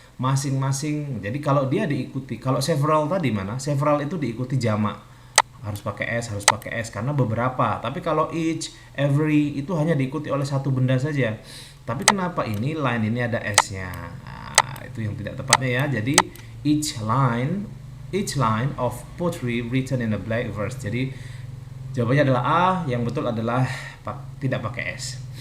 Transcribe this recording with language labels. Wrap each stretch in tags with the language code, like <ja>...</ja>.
<id>Masing-masing. Jadi kalau dia diikuti, kalau several tadi mana? Several itu diikuti jamak, harus pakai S karena beberapa. Tapi kalau each, every itu hanya diikuti oleh satu benda saja. Tapi kenapa ini line ini ada S-nya? Nah, itu yang tidak tepatnya ya.</id> <en>Jadi each line of poetry written in a black verse.</en> <id>Jadi jawabannya adalah A, yang betul adalah tidak pakai S.</id>